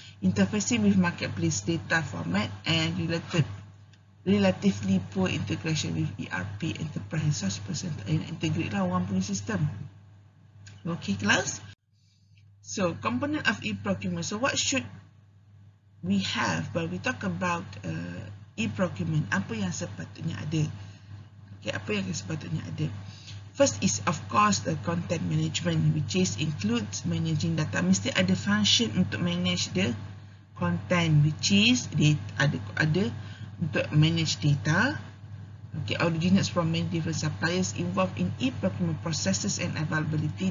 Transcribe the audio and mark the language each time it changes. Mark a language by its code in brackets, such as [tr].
[en] Interfacing with marketplace data format, and relatively poor integration with ERP, enterprise resource person. [ms] Integrate lah orang punya sistem. Okay, class. [en] So component of e-procurement. So what should we have when we talk about e-procurement? [ms] Apa yang sepatutnya ada? Okay, apa yang sepatutnya ada? [en] First is of course the content management, which is includes managing data. [ms] Mesti ada function untuk [en] manage the content, which is [ms] ada untuk manage data. [en] Okay, originates from many different suppliers involved in e-procurement processes and availability.